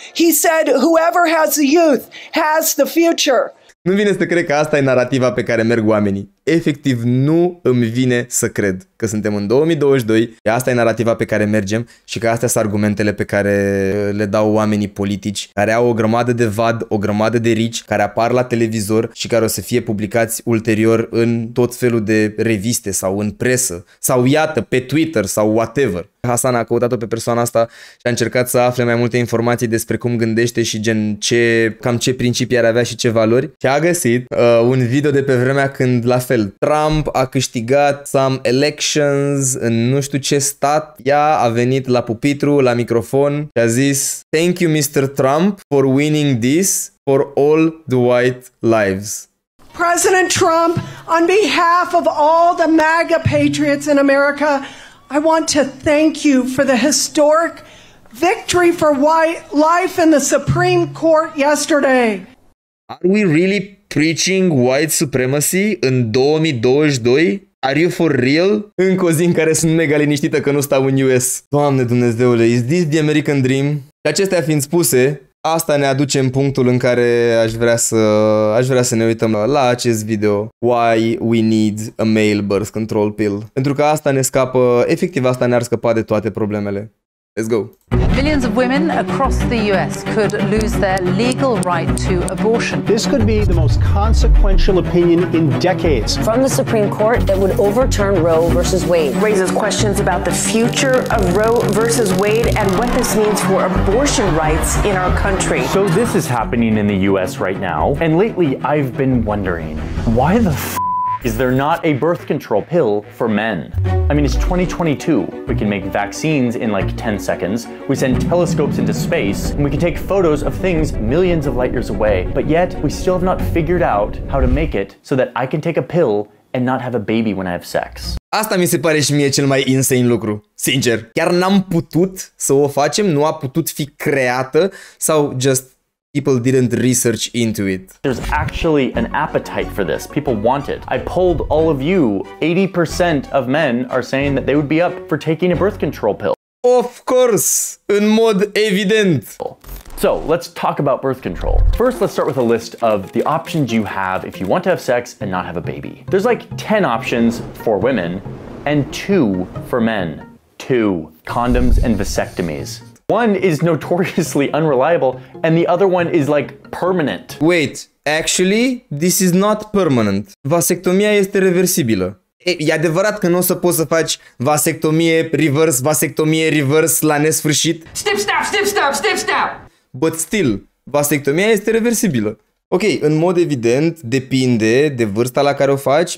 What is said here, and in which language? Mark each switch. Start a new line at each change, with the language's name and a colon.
English: He said whoever has the youth has the future.
Romanian: Nu vine să cred că asta e narativa pe care merg oamenii. Efectiv, nu îmi vine să cred că suntem în 2022 și asta e narativa pe care mergem și că astea sunt argumentele pe care le dau oamenii politici, care au o grămadă de vad, o grămadă de rici, care apar la televizor și care o să fie publicați ulterior în tot felul de reviste sau în presă sau iată, pe Twitter sau
English: whatever.
Romanian: Hasan a căutat-o pe persoana asta și a încercat să afle mai multe informații despre cum gândește și cam ce principii ar avea și ce valori și a găsit un video de pe vremea când, la fel, fel. Trump a câștigat
English: some elections
Romanian: în nu știu ce stat. Ea a venit la pupitru, la microfon și a zis:
English: "Thank you, Mr. Trump, for winning this for all the white lives." President Trump, on behalf of all the MAGA patriots in America, I want to thank you for the historic victory for white life in the Supreme Court yesterday. Are we really preaching white supremacy în 2022? Are you for real?
Romanian: Încă o zi în care sunt mega liniștită că nu stau în US. Doamne Dumnezeule,
English: is this the American dream?
Romanian: Și acestea fiind spuse, asta ne aduce în punctul în care aș vrea să ne uităm la acest video.
English: Why we need a male birth control pill.
Romanian: Pentru că asta ne scapă, efectiv asta ne-ar scăpa de toate problemele.
English: Let's go. Millions of women across the US could lose their legal right to abortion. This could be the most consequential opinion in decades. From the Supreme Court that would overturn Roe versus Wade. Raises questions about the future of Roe versus Wade and what this means for abortion rights in our country. So this is happening in the US right now, and lately I've been wondering, why the is there not a birth control pill for men? I mean, it's 2022. We can make vaccines in like 10 seconds. We send telescopes into space, and we can take photos of things millions of light years away. But yet, we still have not figured out how to make it so that I can take a pill and not have a baby when I have sex.
Romanian: Asta mi se pare și mie cel mai
English: insane
Romanian: lucru. Sincer, chiar n-am putut să o facem, nu a putut fi creată sau
English: just people didn't research into it. There's actually an appetite for this. People want it. I polled all of you. 80% of men are saying that they would be up for taking a birth control pill. Of course!
Romanian: În mod evident!
English: So let's talk about birth control. First, let's start with a list of the options you have if you want to have sex and not have a baby. There's like 10 options for women and 2 for men. 2 condoms and vasectomies. One is notoriously unreliable and the other one is like permanent. Wait, actually, this is not permanent.
Romanian: Vasectomia este reversibilă. E adevărat că nu o să poți să faci vasectomie reverse la nesfârșit.
English: Step. But still,
Romanian: vasectomia este reversibilă. Ok, în mod evident, depinde de vârsta la care o faci.